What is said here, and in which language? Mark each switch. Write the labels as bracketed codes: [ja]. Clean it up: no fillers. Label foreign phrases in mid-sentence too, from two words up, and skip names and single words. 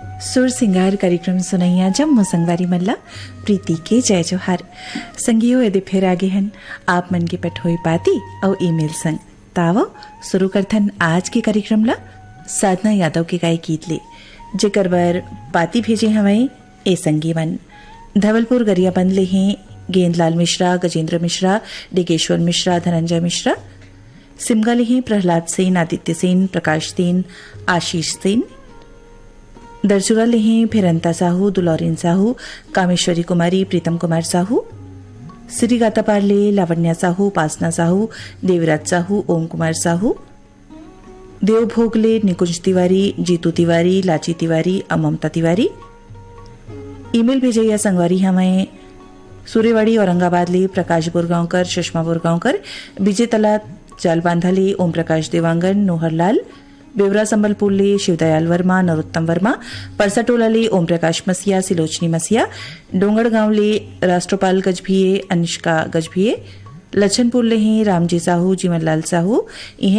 [hne] सुर सिंगार कार्यक्रम सुनैया जम्मू संगवारी मल्ला प्रीति के जय जोहार संगियो यदि फिर आगे हन आप मन के पठोई पाती और ईमेल संग तावो शुरू करथन आज के कार्यक्रम ला साधना यादव के गाय गीत ले जेकर बर पाती भेजे हमें ए संगी मन धवलपुर गरियाबंद ले हैं गेंदलाल मिश्रा, गजेंद्र मिश्रा, डिगेश्वर मिश्रा, धनंजय मिश्रा, सिमगा ले हैं प्रहलाद सेन, आदित्य सेन, प्रकाश सेन, आशीष सेन, दरचुरा ले हैं फिरंता साहू, दुलौरिन साहू, कामेश्वरी कुमारी, प्रीतम कुमार साहू, श्री गातापारले, लावण्या साहू, उपासना साहू, देवराज साहू, ओम कुमार साहू, देवभोगले, निकुंज तिवारी, जीतू तिवारी, लाची तिवारी, ममता तिवारी। ईमेल भेजे या संगवारी हमें सूर्यवाड़ी औरंगाबाद ले प्रकाश बुरगांवकर, सुषमा बुरगांवकर, विजय तला जालबांधाले ओम प्रकाश देवांगन, नोहरलाल, बेवरा संबलपुर ले शिवदयाल वर्मा, नरोत्तम वर्मा, परसाटोला ले ओम प्रकाश मसिया, सिलोचनी मसिया, डोंगरगांव ले राष्ट्रपाल गजभिये, अनुष्का गजभिये, लछनपुर ले हैं रामजी साहू, जीवनलाल साहू, इहे